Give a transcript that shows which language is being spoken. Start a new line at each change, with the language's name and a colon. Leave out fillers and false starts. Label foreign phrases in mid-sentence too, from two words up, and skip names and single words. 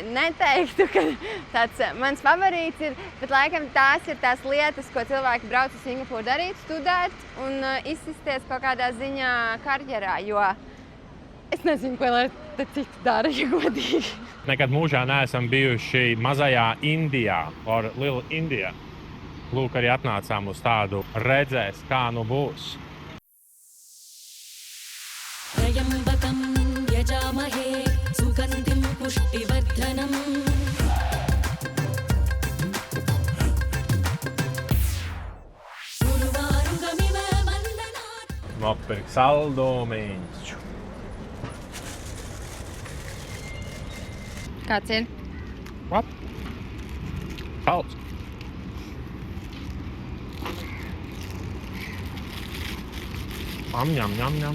Latvian: Neteiktu, ka tāds mans favorīts ir, bet laikam tās ir tās lietas, ko cilvēki brauc uz Singapūru darīt, studēt un izsisties kaut kādā ziņā karjerā, jo es nezinu, ko lai te citu dara, ja godīgi. Nekad mūžā neesam bijuši mazajā Indijā,
English: or Little India.
Latvian: Lūk, arī atnācām uz tādu redzēs, kā nu būs.
Sanskrit: त्र्यम्बकं यजामहे सुगन्धिं पुष्टिवर्धनम् उर्वारुकमिव वन्दनात्
Latvian: Nopirkt saldumiņš. Kāds ir? What? Salds. Ņam.